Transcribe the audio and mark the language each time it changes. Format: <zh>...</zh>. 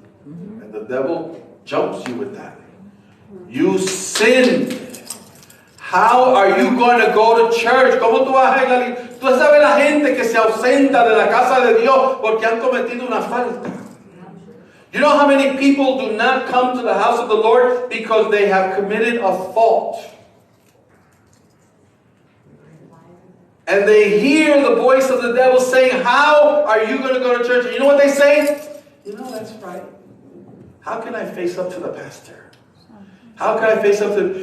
<en>And the devil jumps you with that. You sinned. How are you going to go to church?</en> <es>¿Cómo tú vas a ir a la iglesia? Tú sabes la gente que se ausenta de la casa de Dios porque han cometido una falta.</es> <en>You know how many people do not come to the house of the Lord because they have committed a fault? And they hear the voice of the devil saying, how are you going to go to church? And you know what they say? You know, that's right. How can I face up to the pastor? How can I face up to...</en>